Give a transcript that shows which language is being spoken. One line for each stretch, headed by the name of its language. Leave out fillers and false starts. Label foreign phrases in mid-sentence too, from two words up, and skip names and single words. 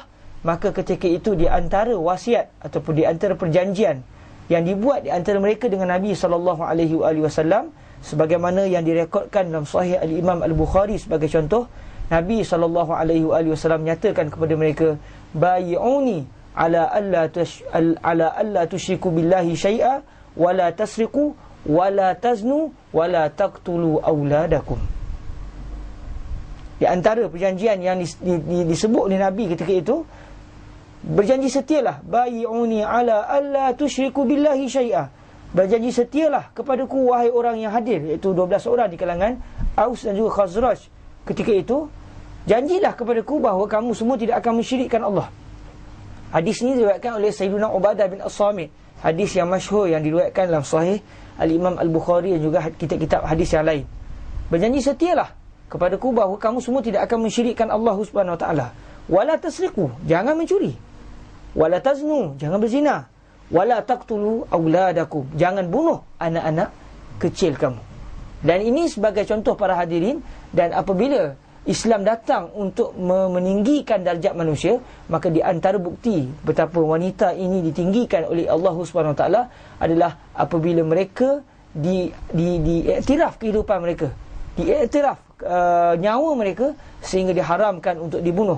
Malay: Maka ketika itu di antara wasiat ataupun di antara perjanjian yang dibuat di antara mereka dengan Nabi SAW, sebagaimana yang direkodkan dalam Sahih Al-Imam Al-Bukhari sebagai contoh, Nabi SAW nyatakan kepada mereka,
Arabic: بايعوني على ألا تشركوا بالله شيئا ولا تسرقوا ولا تزنوا ولا تقتلوا أولادكم.
Malay: Di antara perjanjian yang disebut oleh Nabi ketika itu, berjanji setialah,
Arabic: بايعوني على ألا تشركوا بالله شيئا,
Malay: berjanji setialah kepadaku wahai orang yang hadir, iaitu 12 orang di kalangan Aus dan juga Khazraj ketika itu, janjilah kepadaku bahawa kamu semua tidak akan mensyirikkan Allah. Hadis ini diriwayatkan oleh Sayyidina Ubadah bin As-Samit, hadis yang masyhur yang diriwayatkan dalam Sahih Al-Imam Al-Bukhari dan juga kitab-kitab hadis yang lain. Berjanji setialah kepadaku bahawa kamu semua tidak akan mensyirikkan Allah
Arabic: سبحانه وتعالى. ولا تسرقوا,
Malay: jangan mencuri.
Arabic: ولا تزنوا,
Malay: jangan berzina.
Arabic: ولا تقتلوا أولادكم,
Malay: jangan bunuh anak-anak kecil kamu. Dan ini sebagai contoh para hadirin, dan apabila Islam datang untuk meninggikan darjat manusia, maka di antara bukti betapa wanita ini ditinggikan oleh Allah
Arabic: سبحانه وتعالى
Malay: adalah apabila mereka diiktiraf kehidupan mereka, diiktiraf nyawa mereka, sehingga diharamkan untuk dibunuh.